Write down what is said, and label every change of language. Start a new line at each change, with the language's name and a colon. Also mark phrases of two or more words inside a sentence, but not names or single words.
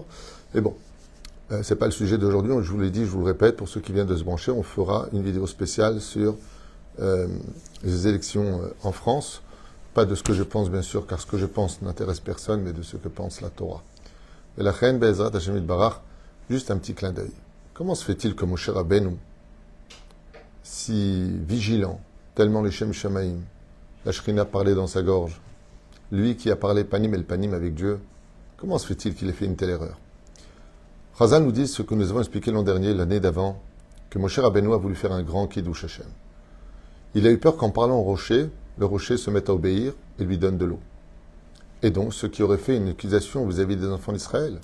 French: Mais bon, c'est pas le sujet d'aujourd'hui, je vous l'ai dit, je vous le répète, pour ceux qui viennent de se brancher, on fera une vidéo spéciale sur les élections en France, pas de ce que je pense bien sûr, car ce que je pense n'intéresse personne, mais de ce que pense la Torah. Et la reine
Hebrew: בעזרת השם יתברך,
French: juste un petit clin d'œil. Comment se fait-il que Moshe Rabbeinu, si vigilant, tellement
Hebrew: לשם שמים,
French: la Shrina parlait dans sa gorge, lui qui a parlé
Hebrew: פנים אל פנים
French: avec Dieu, comment se fait-il qu'il ait fait une telle erreur? Chazal nous dit ce que nous avons expliqué l'an dernier, l'année d'avant, que Moshe Rabbeinu a voulu faire un grand
Hebrew: קידוש השם.
French: Il a eu peur qu'en parlant au rocher, le rocher se mette à obéir et lui donne de l'eau. Et donc, ce qui aurait fait une accusation vis-à-vis des enfants d'Israël.